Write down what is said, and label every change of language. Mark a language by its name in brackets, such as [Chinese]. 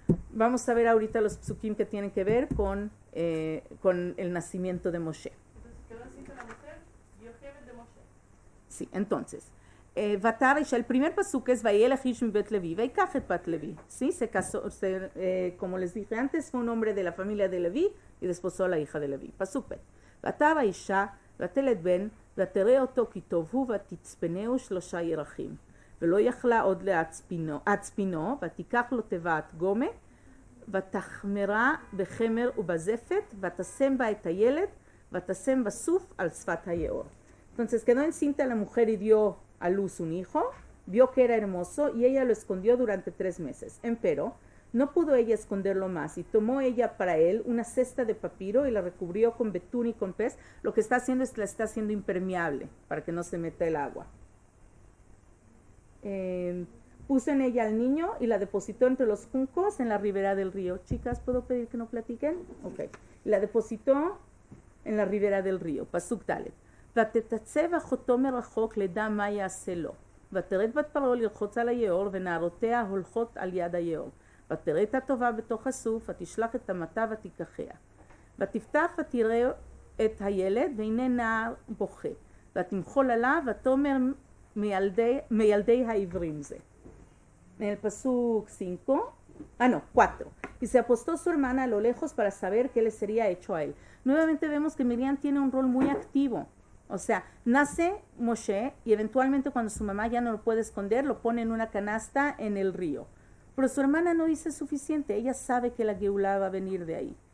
[Spanish] Vamos a ver ahorita los psukim que tienen que ver con el nacimiento de Moshe. Entonces quedó así con la mujer, Yochebed de Moshe. Sí, entonces, el primer pasuk es [Hebrew] Vayelech ish mi bet Levi, Vaykach et bat Levi. [Spanish] Sí, se casó, como les dije antes, fue un hombre de la familia de Levi y desposó a la hija de Levi. [Hebrew] Pasuk bet. Vatar האישה ותלד בן ותראה אותו כי טוב הוא ותצפנהו 3 ירחים. ולא יכלה עוד להצפינו ותיקח לו תיבת גומה ותחמרה בחמר ובזפת ותשם בה את הילד ותשם בסוף על שפת היאור. [Spanish] Entonces quedó encinta la mujer y dio a luz un hijo, vio que era hermoso y ella lo escondió durante 3 meses. Empero, no pudo ella esconderlo más y tomó ella para él una cesta de papiro y la recubrió con betún y con pez. Lo que está haciendo es que la está haciendo impermeable para que no se meta el agua. Puso en ella al niño y la depositó entre los juncos en la ribera del río. Chicas, ¿puedo pedir que no platiquen? Ok. La depositó en la ribera del río. [Hebrew] Pasuk Dalet. ותתצב אחותו מרחוק לדע מה יעשה לו. ותרד בת פרעה לרחוץ על היאור ונערותיה הולכות על יד היאור. ותראה את הטובה בתוך הסוף ותשלח את המטה ותיקחיה. ותפתח ותראה את הילד והנה נער בוכה. ותמחול עליו ותאמר מילדי העברים זה. [Spanish] En el pasuk 4. Y se apostó su hermana a lo lejos para saber qué le sería hecho a él. Nuevamente vemos que Miriam tiene un rol muy activo. O sea, nace Moshe y eventualmente cuando su mamá ya no lo puede esconder, lo pone en una canasta en el río. Pero su hermana no dice suficiente, ella sabe que la Geulá va a venir de ahí.